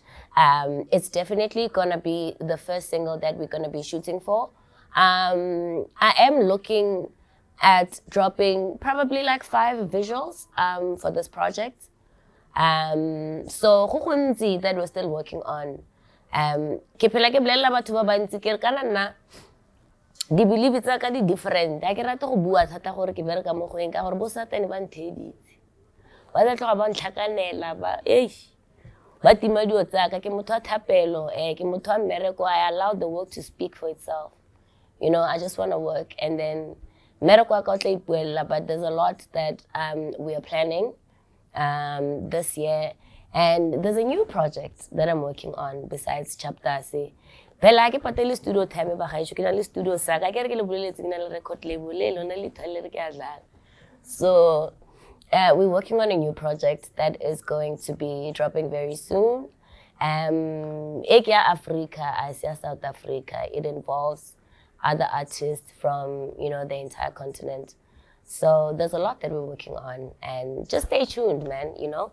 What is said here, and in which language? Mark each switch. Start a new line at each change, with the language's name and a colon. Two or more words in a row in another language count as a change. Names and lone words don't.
English: It's definitely gonna be the first single that we're gonna be shooting for. I am looking at dropping probably like 5 visuals for this project. So that we're still working on.
Tswana: Ke phela ke bolela batho ba bantsi ke re kana nna di believe tsa ka di different. Ha ke rate go bua thata gore ke bereka mo go eng ka gore bo satane ba ntheditse. Ba tla tloga ba ntlhakanela ba ba tima dio tsa ka ke motho a thapelo ke motho a mmereko.
English: I allow the work to speak for itself. I just want to work, and then
Tswana: mmereko wa ka o tla ipuella.
English: But there's a lot that we are planning this year, and there's a new project that I'm working on besides Chapter C.
Tswana: Phela ke patele
English: studio time
Tswana: ba gaisho ke na le studio sa ka ke re ke le boleletse ke na le
English: record label
Tswana: le lona le thale re ke a dlala.
English: So we're working on a new project that is going to be dropping very soon. Africa, Asia, South Africa. It involves other artists from, the entire continent. So there's a lot that we're working on, and just stay tuned, man, you know.